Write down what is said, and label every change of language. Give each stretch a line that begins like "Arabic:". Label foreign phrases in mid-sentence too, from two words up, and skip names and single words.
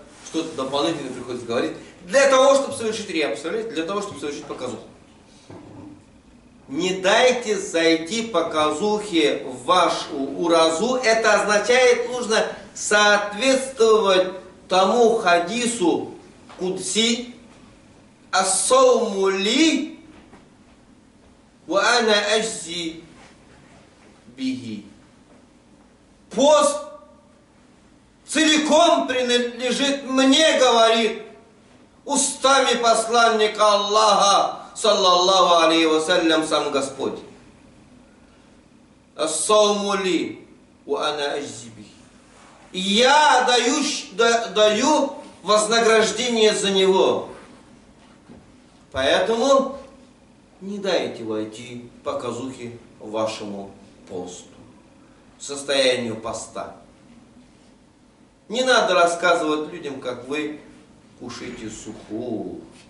Russian: Что-то дополнительно приходится говорить. Для того, чтобы совершить рия, представляете? Для того, чтобы совершить показуху. Не дайте зайти показухе в вашу уразу. Это означает, нужно соответствовать тому хадису кудси
Arabic: الصوم لي وأنا أجزي به.
Russian: Пост целиком принадлежит мне, говорит устами посланника Аллаха,
Arabic: صلى الله عليه وسلم,
Russian: сам Господь.
Arabic: الصوم لي وأنا أجزي به.
Russian: И я даю вознаграждение за него. Поэтому не дайте войти показухи вашему посту, состоянию поста. Не надо рассказывать людям, как вы кушаете суху.